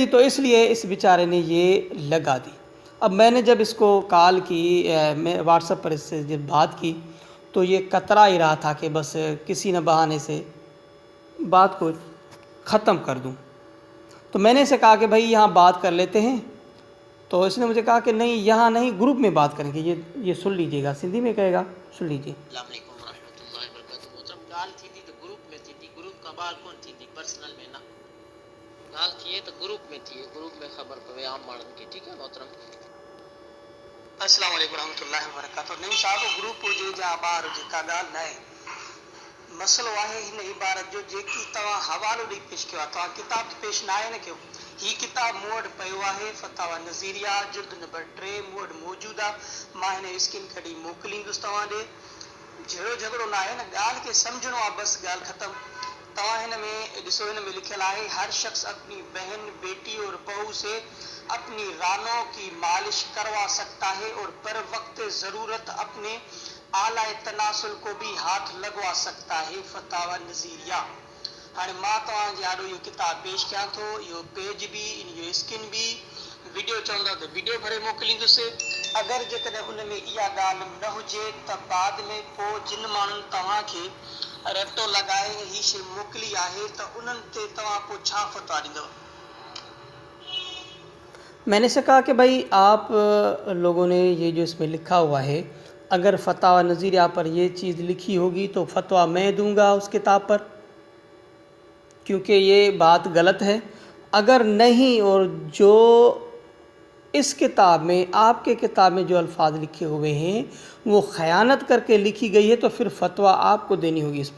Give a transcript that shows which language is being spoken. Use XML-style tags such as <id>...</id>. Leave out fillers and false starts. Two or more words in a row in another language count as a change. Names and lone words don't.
<ur>تو اس لیے اس بیچارے نے یہ لگا دی۔ اب میں نے جب اس کو کال کی، میں واٹس ایپ پر اس سے جب بات کی، تو یہ کترا ہی رہا تھا کہ بس کسی نہ بہانے سے بات کو ختم کر دوں۔ تو میں نے اسے کہا کہ بھائی یہاں بات کر لیتے ہیں، تو اس نے مجھے کہا کہ نہیں، یہاں نہیں، گروپ میں بات کریں گے، یہ سن لیجیے گا، سندھی میں کہے گا، سن لیجیے۔</ur> <ar>السلام علیکم ورحمۃ اللہ وبرکاتہ۔</ar> <sd>محترم ڳالहि थींदी त ग्रुप में थींदी، ग्रुप खां ॿाहिरि कोन थींदी، पर्सनल में न ॻाल्हि थिए त ग्रुप में थिए، ग्रुप में ख़बर पवे आम माण्हुनि खे، ठीकु आहे मोहतरम؟</sd> <ar>السلام علیکم ورحمۃ اللہ وبرکاتہ۔</ar> <sd>نیم صاحب گروپ हुजे या ॿाहिरि जेका ॻाल्हि न आहे، مسئلو आहे हिन عبارت जो जेकी तव्हां हवालो ॾेई पेश कयो आहे, तव्हां किताब त पेश न आहे न कयो। ही किताब मूं वटि पियो आहे, फतावा नज़ीरिया जिल्द नंबर 3 मूं वटि मौजूदु आहे। मां हिन स्किन कढी मोकिलींदुसि तव्हां ॾे। जहिड़ो झगड़ो न आहे न, ॻाल्हि खे सम्झणो आहे, बसि ॻाल्हि ख़तमु। तव्हां हिन में ॾिसो، हिन में लिखियलु आहे</sd> <ur>ہر شخص اپنی بہن، بیٹی اور بہو سے اپنی رانوں کی مالش کروا سکتا ہے اور پر وقت ضرورت اپنے آلہ تناسل کو بھی ہاتھ لگوا سکتا ہے.</ur> <sd>फतावा नज़ीरिया। हाणे मां तव्हांजे आॾो इहो किताब पेश कयां थो, इहो पेज बि, इहो स्किन बि, वीडियो चवंदव त वीडियो भरे मोकिलींदुसि। अगरि जेकॾहिं उन में इहा ॻाल्हि न हुजे त बाद में पोइ जिन माण्हुनि तव्हांखे रटो लॻाए ही शइ मोकिली आहे त उन्हनि ते तव्हां पोइ छा फ़तवा ॾींदव؟</sd> <ur>میں نے سے کہا کہ بھائی آپ لوگوں نے یہ جو اس میں لکھا ہوا ہے، اگر فتاوی نظیریہ پر یہ چیز لکھی ہوگی تو فتویٰ میں دوں گا اس کتاب پر، کیونکہ یہ بات غلط ہے۔ اگر نہیں، اور جو اس کتاب میں، آپ کے کتاب میں جو الفاظ لکھے ہوئے ہیں وہ خیانت کر کے لکھی گئی ہے، تو پھر فتویٰ آپ کو دینی ہوگی اس پر۔</ur>